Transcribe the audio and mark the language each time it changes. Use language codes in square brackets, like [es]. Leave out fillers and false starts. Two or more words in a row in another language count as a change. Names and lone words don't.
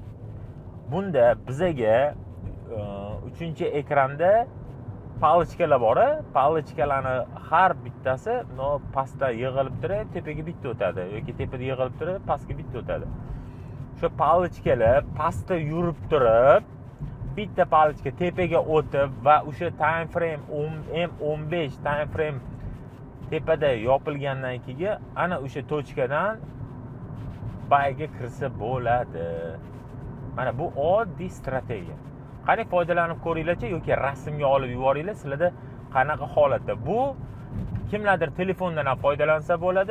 [uz] Bunda bizaga 3-ekranda palichkalar bor. Palichkalarni har bittasi pastda yig'ilib turib, tepaga bitta o'tadi yoki tepada yig'ilib turib, pastga bitta o'tadi. Shu palichkalar pastda yurib turib, bitta palichka tepaga o'tib va o'sha [en] time frame [uz] M15 [en] time frame [uz] tepada yopilgandan keyin ana o'sha tochkadan bayga kirsa bo'ladi. Mana bu oddiy strategiya. Qani foydalanib ko'ringlarchi yoki rasmga olib yuboringlar, sizlarda qanaqa holatda. Bu kimlardir telefondan ham foydalansa bo'ladi.